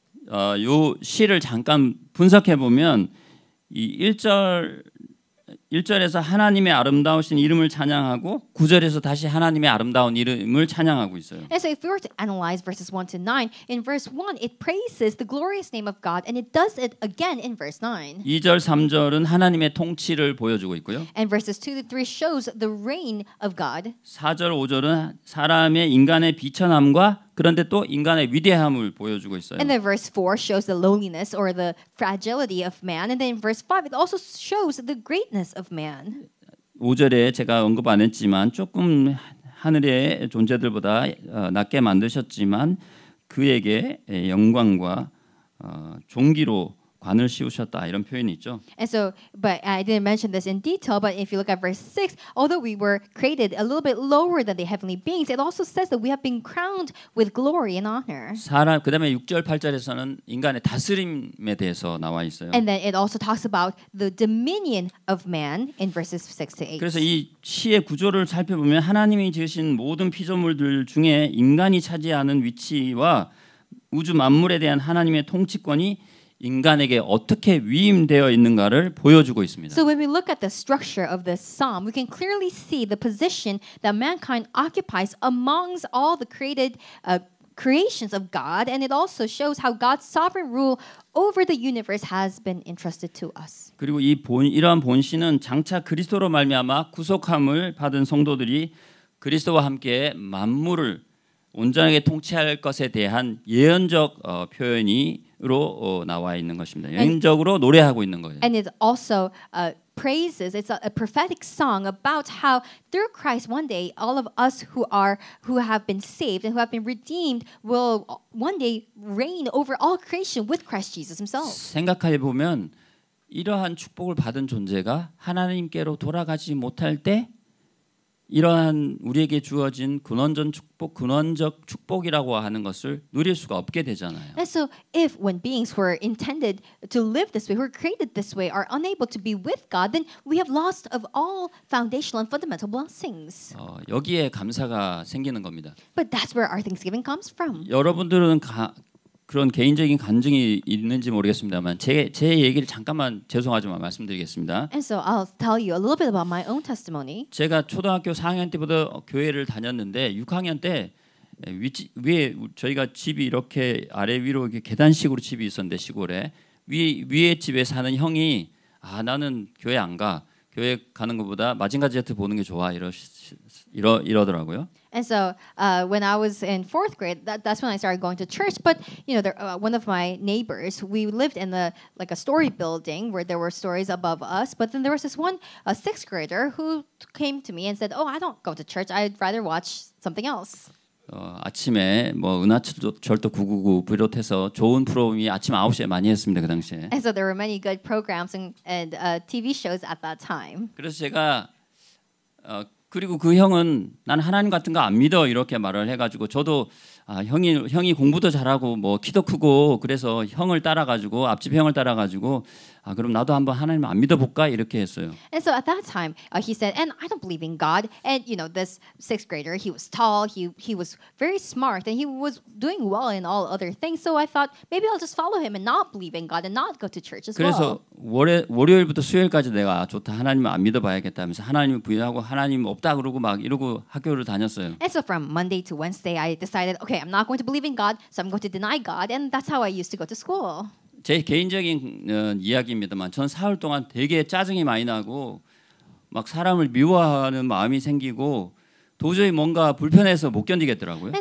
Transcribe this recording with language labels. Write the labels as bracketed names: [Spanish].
[Korean] 요 시를 잠깐 분석해 보면 이 1절에서 하나님의 아름다우신 이름을 찬양하고 9절에서 다시 하나님의 아름다운 이름을 찬양하고 있어요. [English] And so if we were to analyze verses 1 to 9, in verse 1 it praises the glorious name of God and it does it again in verse 9. [Korean] 2절, 3절은 하나님의 통치를 보여주고 있고요. [English] And verses 2 to 3 shows the reign of God. [Korean] 4절, 5절은 사람의 인간의 비천함과 그런데 또 인간의 위대함을 보여주고 있어요. [English] And then verse 4 shows the lowliness or the fragility of man. And then in verse 5 it also shows the greatness of man. [Korean] 5절에 제가 언급 안 했지만 조금 하늘의 존재들보다 낮게 만드셨지만 그에게 영광과 존귀로 관을 씌우셨다 이런 표현이 있죠. [English] And so, but I didn't mention this in detail, but if you look at verse 6, although we were created a little bit lower than the heavenly beings, it also says that we have been crowned with glory and honor. [Korean] 사람 그다음에 6절, 8절에서는 인간의 다스림에 대해서 나와 있어요. [English] And then it also talks about the dominion of man in verses 6 to 8. [Korean] 그래서 이 시의 구조를 살펴보면 하나님이 지으신 모든 피조물들 중에 인간이 차지하는 위치와 우주 만물에 대한 하나님의 통치권이 인간에게 어떻게 위임되어 있는가를 보여주고 있습니다. [English] So when we look at the structure of this psalm, we can clearly see the position that mankind occupies amongst all the created creations of God, and it also shows how God's sovereign rule over the universe has been entrusted to us. [Korean] 그리고 이러한 본시는 장차 그리스도로 말미암아 구속함을 받은 성도들이 그리스도와 함께 만물을 온전하게 통치할 것에 대한 예언적 표현으로 나와 있는 것입니다. 예언적으로 노래하고 있는 거예요. [English] And it also praises. It's a prophetic song about how through Christ one day all of us who have been saved and who have been redeemed will one day reign over all creation with Christ Jesus Himself. [Korean] 생각해 보면 이러한 축복을 받은 존재가 하나님께로 돌아가지 못할 때 이러한 우리에게 주어진 근원적 축복이라고 하는 것을 누릴 수가 없게 되잖아요. [English] And so, if when beings who are intended to live this way, who are created this way, are unable to be with God, then we have lost of all foundational and fundamental blessings. [Korean] 여기에 감사가 생기는 겁니다. [English] But that's where our thanksgiving comes from. [Korean] 여러분들은 그런 개인적인 간증이 있는지 모르겠습니다만 제 얘기를 잠깐만 죄송하지만 말씀드리겠습니다. [English] And so I'll tell you a little bit about my own testimony. [Korean] 제가 초등학교 4학년 때부터 교회를 다녔는데 6학년 때 위에 저희가 집이 이렇게 아래 위로 이렇게 계단식으로 집이 있었는데 시골에 위에 집에 사는 형이 나는 교회 안 가. 교회 가는 것보다 마징가 제트 보는 게 좋아 이러더라고요. [English] And so when I was in 4th grade, that's when I started going to church. But one of my neighbors, we lived in a story building where there were stories above us. But then there was this one 6th grader who came to me and said, "Oh, I don't go to church. I'd rather watch something else." [Korean] 아침에 뭐 은하철도 999 비롯해서 좋은 프로그램이 아침 9시에 많이 했습니다. 그 당시에. [English] And so there were many good programs and TV shows at that time. [Korean] 그래서 제가 그리고 그 형은 난 하나님 같은 거 안 믿어 이렇게 말을 해가지고 저도 형이 공부도 잘하고 뭐 키도 크고 그래서 형을 따라가지고 앞집 형을 따라가지고 그럼 나도 한번 하나님 안 믿어볼까 이렇게 했어요. [English] And so at that time he said, and I don't believe in God. And this 6th grader, he was tall, he was very smart, and he was doing well in all other things. So I thought maybe I'll just follow him and not believe in God and not go to church as well. [Korean] 그래서 월요일부터 수요일까지 내가 좋다 하나님을 안 믿어봐야겠다 하면서 하나님을 부인하고 하나님 없다 그러고 막 이러고 학교를 다녔어요. [English] And so from Monday to Wednesday, I decided, okay, I'm not going to believe in God, so I'm going to deny God, and that's how I used to go to school. [Korean] 제 개인적인 이야기입니다만 전 사흘 동안 되게 짜증이 많이 나고 막 사람을 미워하는 마음이 생기고 도저히 뭔가 불편해서 못 견디겠더라고요.